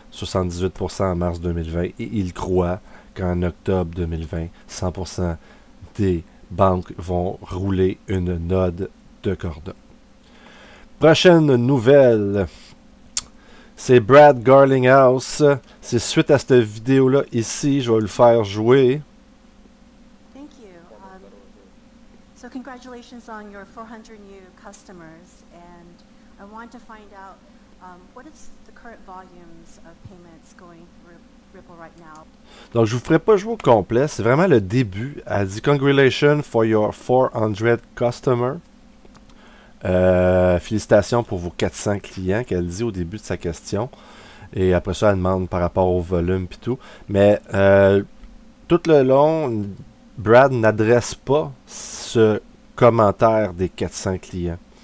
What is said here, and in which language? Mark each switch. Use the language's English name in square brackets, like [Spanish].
[French] 78% en mars 2020, et il croit qu'en octobre 2020, 100% des banques vont rouler une node de Corda. Prochaine nouvelle. C'est Brad Garlinghouse. C'est suite à cette vidéo-là ici. Je vais le faire jouer. [English] Thank you. So congratulations on your 400 new customers, and I want to find out what is the current volumes of payments going through Ripple right now. [French] Donc, je vous ferai pas jouer au complet, c'est vraiment le début. Elle dit [English] Congratulations for your 400 customers. [French] Félicitations pour vos 400 clients qu'elle dit au début de sa question. Et après ça, elle demande par rapport au volume et tout. Mais tout le long, Brad n'adresse pas ce commentaire des 400 clients.